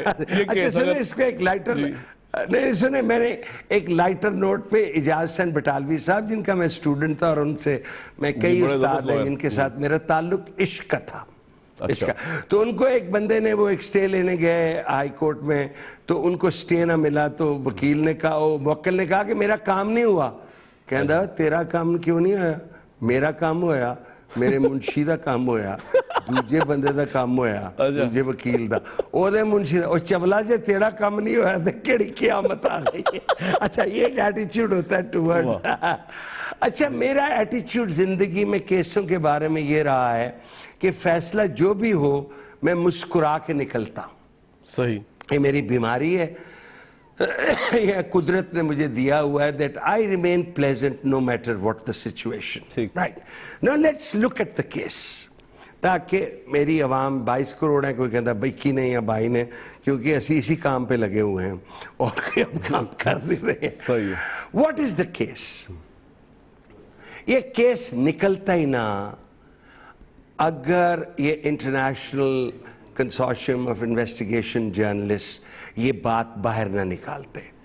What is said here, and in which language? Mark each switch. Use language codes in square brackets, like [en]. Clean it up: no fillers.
[ur] اچھا سنیں, اس کو ایک لائٹر نہیں سنیں, میں نے ایک لائٹر نوٹ پہ اعجاز حسین بٹالوی صاحب, جن کا میں اسٹوڈنٹ تھا اور ان سے میں کئی استاد ہیں جن کے ساتھ میرا تعلق عشق کا تھا. تو ان کو ایک بندے نے وہ ایک سٹے لینے گئے ہائی کورٹ میں, تو ان کو سٹے نہ ملا, تو وکیل نے کہا, موکل نے کہا کہ میرا کام نہیں ہوا. [pa] کہندا تیرا کام کیوں نہیں ہویا, میرا کام ہویا, میرے منشی دا کام ہویا, دوجے بندے دا کام ہویا, دوجے وکیل دا, او دے منشی دا. او چبلا جے تیرا کام نہیں ہویا تو کیڑی قیامت آ گئی ہے. [ur] اچھا یہ ایک ایٹیچیوڈ ہوتا ہے ٹورڈ. اچھا میرا ایٹیچیوڈ زندگی میں کیسوں کے بارے میں یہ رہا ہے کہ فیصلہ جو بھی ہو میں مسکرا کے نکلتا ہوں. صحیح, یہ میری بیماری ہے, یہ قدرت نے مجھے دیا ہوا ہے, [en] that I remain pleasant no matter what the situation. Right. Now let's look at the case. [ur] تاکہ میری عوام 22 کروڑ ہے, کوئی کہتا 21 نہیں یا 22 نے, کیونکہ اسی کام پہ لگے ہوئے ہیں اور کوئی ہم کام کر نہیں رہے ہیں. صحیح. [en] What is the case? [ur] یہ کیس نکلتا ہی نہ اگر یہ international consortium of investigation journalist یہ بات باہر نہ نکالتے.